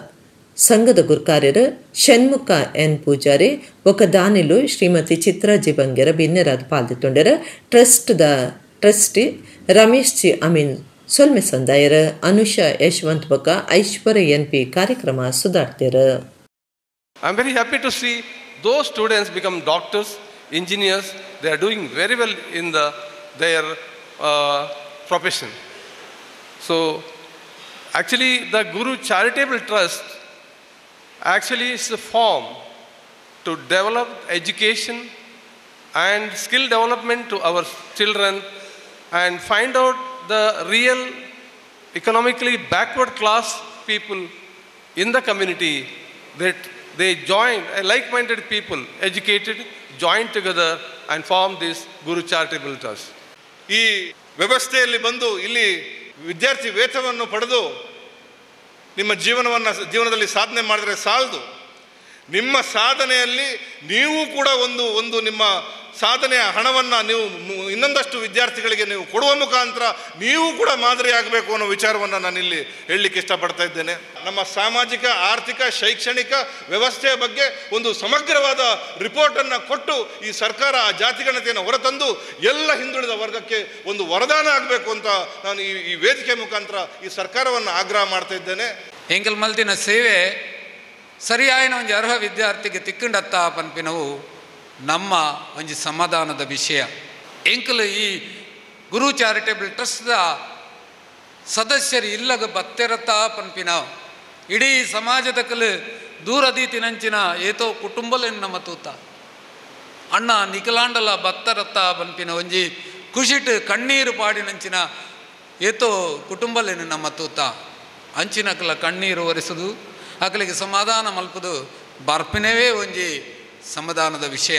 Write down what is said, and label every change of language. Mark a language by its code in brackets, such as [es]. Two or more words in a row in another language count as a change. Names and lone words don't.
[tcy] ಸಂಘದ ಗುರ್ಕಾರ್ಯರ ಷಣ್ಮುಖ ಎನ್ ಪೂಜಾರಿ ఒక ದಾನಿಲು ಶ್ರೀಮತಿ ಚಿತ್ರಾಜಿ ಬಂಗ್ಯರ ಭಿನ್ನರಾದ ಪಾಲ್ದಿತ್ತೊಂಡರ ಟ್ರಸ್ಟಿ ರಮೇಶ್ ಜಿ ಅಮೀನ್ ಸೊಲ್ಮೆ ಸಂದಾಯರ ಅನುಷಾ ಯಶವಂತ್ ಬೊಕ ಐಶ್ವರ್ಯ ಎನ್ ಪಿ ಕಾರ್ಯಕ್ರಮ ಸುಧಾರ್ತೆರ [en] I am very happy to see those students become doctors, engineers. They are doing very well in their profession. So actually the Guru Charitable Trust actually is a form to develop education and skill development to our children and find out the real economically backward class people in the community, that they join, like-minded people, educated, join together and form this Guru Charitable Trust. [kn] ಈ ವ್ಯವಸ್ಥೆಯಲ್ಲಿ ಬಂದು ಇಲ್ಲಿ ವಿದ್ಯಾರ್ಥಿ ವೇತನವನ್ನು ಪಡೆದು ನಿಮ್ಮ ಜೀವನದಲ್ಲಿ ಸಾಧನೆ ಮಾಡಿದರೆ ಸಾಲದು. ನಿಮ್ಮ ಸಾಧನೆಯಲ್ಲಿ ನೀವು ಕೂಡ ಒಂದು ನಿಮ್ಮ ಸಾಧನೆಯ ಹಣವನ್ನು ನೀವು ಇನ್ನೊಂದಷ್ಟು ವಿದ್ಯಾರ್ಥಿಗಳಿಗೆ ನೀವು ಕೊಡುವ ಮುಖಾಂತರ ನೀವು ಕೂಡ ಮಾದರಿಯಾಗಬೇಕು ಅನ್ನೋ ವಿಚಾರವನ್ನು ನಾನಿಲ್ಲಿ ಹೇಳಲಿಕ್ಕೆ ಇಷ್ಟಪಡ್ತಾ ಇದ್ದೇನೆ. ನಮ್ಮ ಸಾಮಾಜಿಕ ಆರ್ಥಿಕ ಶೈಕ್ಷಣಿಕ ವ್ಯವಸ್ಥೆಯ ಬಗ್ಗೆ ಒಂದು ಸಮಗ್ರವಾದ ರಿಪೋರ್ಟನ್ನು ಕೊಟ್ಟು ಈ ಸರ್ಕಾರ ಆ ಜಾತಿಗಣತೆಯನ್ನು ಹೊರತಂದು ಎಲ್ಲ ಹಿಂದುಳಿದ ವರ್ಗಕ್ಕೆ ಒಂದು ವರದಾನ ಆಗಬೇಕು ಅಂತ ನಾನು ಈ ವೇದಿಕೆ ಮುಖಾಂತರ ಈ ಸರ್ಕಾರವನ್ನು ಆಗ್ರಹ ಮಾಡ್ತಾ ಇದ್ದೇನೆ. [tcy] ಎಂಕಲ್ ಮಲ್ತಿನ ಸೇವೆ ಸರಿಯಾಯಿನ ಒಂದು ಅರ್ಹ ವಿದ್ಯಾರ್ಥಿಗೆ ತಿಕ್ಕಂಡತ್ತ ಪನ್ಪಿನವು ನಮ್ಮ ಒಂದು ಸಮಾಧಾನದ ವಿಷಯ. ಎಂಕಲ್ ಈ ಗುರು ಚಾರಿಟೇಬಲ್ ಟ್ರಸ್ಟ್ದ ಸದಸ್ಯರು ಇಲ್ಲಗ ಬತ್ತೆರತ್ತಾ ಪನ್ಪಿನ ಇಡೀ ಸಮಾಜದ ಕಲು ದೂರದೀತಿನಂಚಿನ ಏತೋ ಕುಟುಂಬಲೇನು ನಮ್ಮ ತೂತ ಅಣ್ಣ ನಿಖಲಾಂಡಲ ಬತ್ತರತ್ತ ಪನ್ಪಿನ ಒಂಜಿ ಖುಷಿಟ್ ಕಣ್ಣೀರು ಪಾಡಿನಂಚಿನ ಏತೋ ಕುಟುಂಬಲೇನು ನಮ್ಮ ತೂತ ಅಂಚಿನಕಲ ಕಣ್ಣೀರು ಒರೆಸುದು ಅಕಲಿಗೆ ಸಮಾಧಾನ ಮಲ್ಪುದು ಬರ್ಪಿನವೇ ಒಂಜಿ ಸಮಾಧಾನದ ವಿಷಯ.